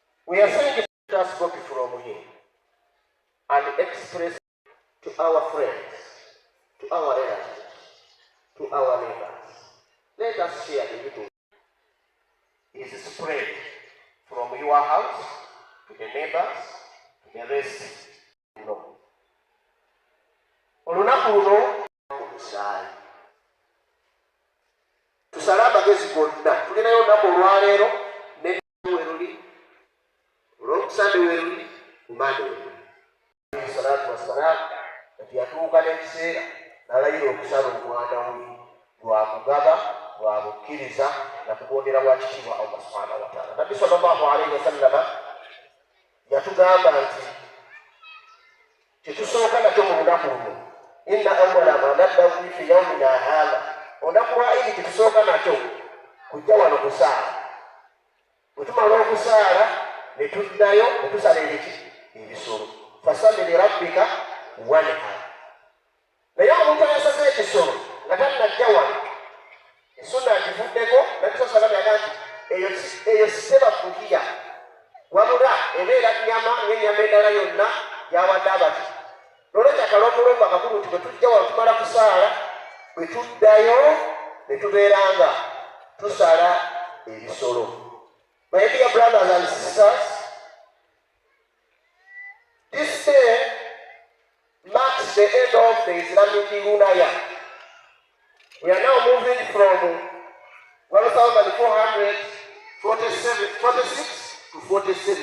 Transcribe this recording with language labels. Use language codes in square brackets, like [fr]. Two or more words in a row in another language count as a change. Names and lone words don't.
[en] We are saying let us copy from him and express to our friends, to our relatives, to our neighbors. Let us share the little. It is spread from your house to the neighbors, to the rest. No. [lg] Olunaku luno omusaayi tusale amagezi gonna tulinayo olunaku olwaleero neweruli olwokusande weruli kumande weruli salatu wasalaamu kati yatuuka n'ekiseera n'alayira okusala omwana we lwakugaba lwabukkiriza nakugondera bwa kitiibwa Allah [ar] سبحانه وتعالى. [lg] Nabbi [ar] صلى الله عليه وسلم [lg] yatugamba nti kyetusooka nakyo mu lunaku luno [ar] إن أول ما نبدأ في يومنا هذا, [lg] olunaku lwa Idi kyetusooka nakyo kujja wano kusaala. Bwe tumala okusaala ne tuddayo ne tusala ebisolo, [ar] فصل لربك وانحر. [lg] Naye omuntu ayasaza ekisolo nga tannajja wano essuna agivuddeko Nabbi [ar] صلى الله عليه وسلم [lg] eyo seba kulya wabula ebeera nnyama ng'ennyama endala yonna yawadde abati. Nolwekyo akalombolombo akakulu nti bwe tujja wano tumala kusaala bwe tuddayo ne tubeera nga tusala ebisolo. [en] My dear brothers and sisters, this day marks the end of the Islamic lunar year. We are now moving from 1446 to 47.